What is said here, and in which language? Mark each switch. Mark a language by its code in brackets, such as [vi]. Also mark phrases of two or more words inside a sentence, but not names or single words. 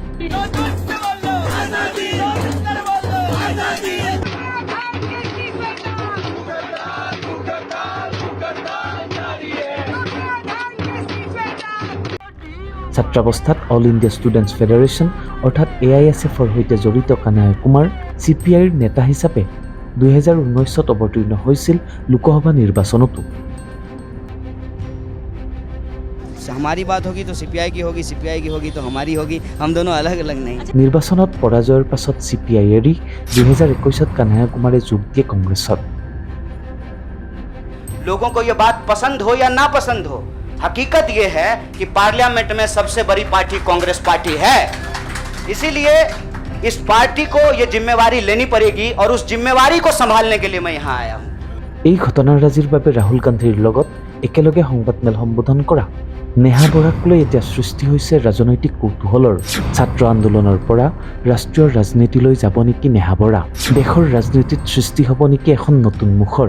[as] ছাত্ৰাৱস্থাত অল ইণ্ডিয়া ষ্টুডেণ্টছ ফেডাৰেশ্যন অৰ্থাৎ AISFৰ সৈতে জড়িত কানহায়া কুমাৰ CPIৰ নেতা হিচাপে 2019ত অৱতীৰ্ণ হৈছিল লোকসভা নিৰ্বাচনতো। [hi] हमारी बात होगी तो CPI की होगी, CPI की होगी तो हमारी होगी, हम दोनों अलग अलग नहीं। [as] নিৰ্বাচনত পৰাজয়ৰ পাছত CPI এৰি 2021ত কানহায়া কুমাৰে যোগ দিয়ে কংগ্ৰেছত। [hi] लोगों को ये बात पसंद हो या ना पसंद हो, हकीकत ये है कि पार्लियामेंट में सबसे बड़ी पार्टी कांग्रेस पार्टी है। इसीलिए इस पार्टी को ये जिम्मेवारी लेनी पड़ेगी और उस जिम्मेवारी को संभालने के लिए मैं यहाँ आया हूँ। [as] এই ঘটনাৰাজিৰ বাবে ৰাহুল গান্ধীৰ লগত একেলগে সংবাদমেল সম্বোধন কৰা নেহা বৰাক লৈ এতিয়া সৃষ্টি হৈছে ৰাজনৈতিক কৌতূহলৰ। ছাত্ৰ আন্দোলনৰ পৰা ৰাষ্ট্ৰীয় ৰাজনীতিলৈ যাব নেকি নেহা বৰা? দেশৰ ৰাজনীতিত সৃষ্টি হ'ব নেকি এখন নতুন মুখৰ?